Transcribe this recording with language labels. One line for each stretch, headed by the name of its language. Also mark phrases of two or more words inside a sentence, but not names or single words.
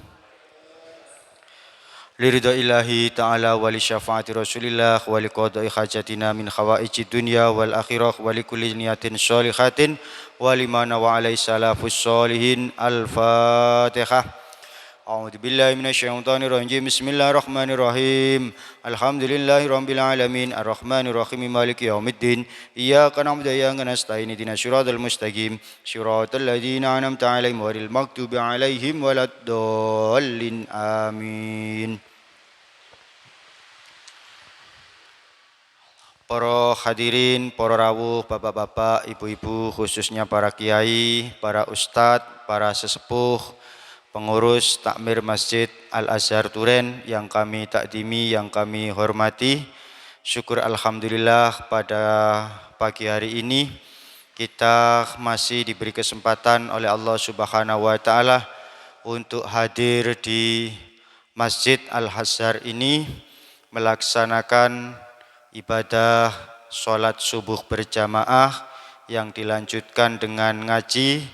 Arabic: لرضا إلهي تعالى ولشفاعة رسول الله ولقضاء حاجاتنا من حوائج الدنيا والآخرة ولكل نية صالحة ولمن وعلى السلف الصالحين. Al-Fatihah. أعوذ بالله من الشيطان الرجيم. بسم الله الرحمن الرحيم. الحمد لله رب العالمين الرحمن الرحيم مالك يوم الدين. إياك نعبد وإياك نستعين اهدنا الصراط المستقيم صراط الذين أنعمت عليهم غير المغضوب عليهم ولا الضالين.
Indonesian: Amin. Para hadirin, para rawuh, bapak-bapak, ibu-ibu, khususnya para kiai, para ustadz, para sesepuh, pengurus takmir Masjid Al-Azhar Turen yang kami takdimi, yang kami hormati. Syukur alhamdulillah pada pagi hari ini kita masih diberi kesempatan oleh Allah
Arabic: سبحانه وتعالى
Indonesian: untuk hadir di Masjid Al-Azhar ini melaksanakan ibadah sholat subuh berjamaah yang dilanjutkan dengan ngaji.